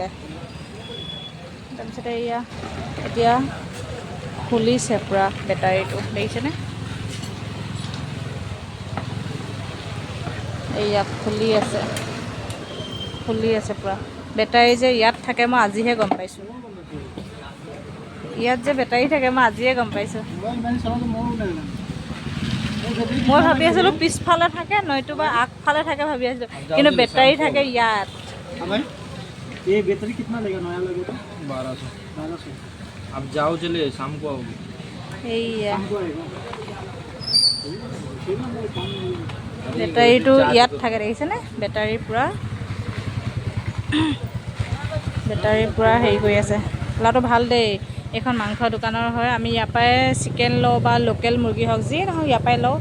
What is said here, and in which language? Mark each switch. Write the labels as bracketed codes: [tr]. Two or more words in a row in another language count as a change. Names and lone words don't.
[as] তাৰপিছতে এয়া এতিয়া খুলিছে পূৰা বেটাৰীটো, দেখিছেনে এইয়া খুলি আছে পূৰা। বেটাৰী যে ইয়াত থাকে মই আজিহে গম পাইছোঁ, ইয়াত যে বেটাৰী থাকে মই আজিয়ে গম পাইছোঁ। মই ভাবি আছিলোঁ পিছফালে থাকে নয়তোবা আগফালে থাকে ভাবি আছিলোঁ, কিন্তু বেটাৰী থাকে ইয়াত। [hi] ये बैटरी कितना लेगा नया लोगे तो 1200 अब जाओ चलिए शाम को आओगे [as] এইয়া [hi] शाम को आएगा [as] বেটাৰীটো ইয়াত থাকে, দেখিছেনে বেটাৰী পূৰা হেৰি কৰি আছে। ল'ৰাটো ভাল দেই, এইখন মাংস দোকানৰ হয়, আমি ইয়াৰ পৰাই চিকেন লওঁ বা লোকেল মুৰ্গী হওক যি নহওক ইয়াৰ পৰাই লওঁ।